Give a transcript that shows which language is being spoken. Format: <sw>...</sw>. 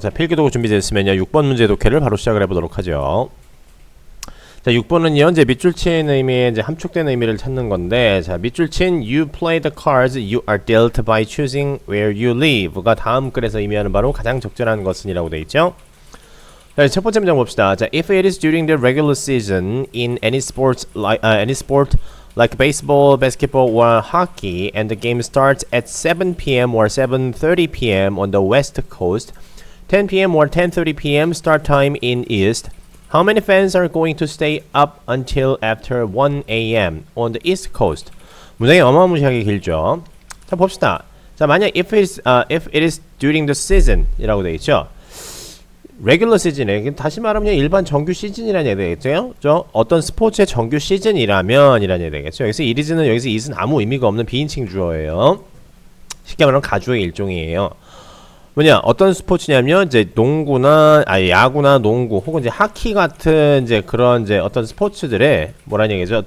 <ko>자, 필기도구 준비됐으면요, 6번 문제 독해를 바로 시작을 해보도록 하죠. 자, 6번은요, 이제 밑줄 친 의미의 이제 함축된 의미를 찾는 건데, 자, 밑줄 친</ko> <en>You play the cards you are dealt by choosing where you live</en> <ko>가 다음 글에서 의미하는 바로 가장 적절한 것은이라고 되어 있죠. 자, 첫 번째 문장 봅시다.</ko> <en>자, if it is during the regular season in any sport like baseball, basketball, or hockey, and the game starts at 7 p.m. or 7:30 p.m. on the west coast, 10 p.m. or 10:30 p.m. start time in east, how many fans are going to stay up until after 1 a.m. on the east coast?</en> <ko>문장이 어마무시하게 길죠. 자, 봅시다. 자, 만약</ko> <en>if it is during the season</en> <ko>이라고 되어 있죠. 레귤러 시즌에 다시 말하면 일반 정규 시즌이라는 얘기 되겠죠. 어떤 스포츠의 정규 시즌이라면 이라는 얘기 되겠죠. 여기서 it is는 여기서 it은 아무 의미가 없는 비인칭 주어예요. 쉽게 말하면 가주의 일종이에요. 뭐냐, 어떤 스포츠냐면 이제 농구나 야구나 농구 혹은 이제 하키 같은 이제 그런 이제 어떤 스포츠들의 뭐라는 얘기죠.</ko>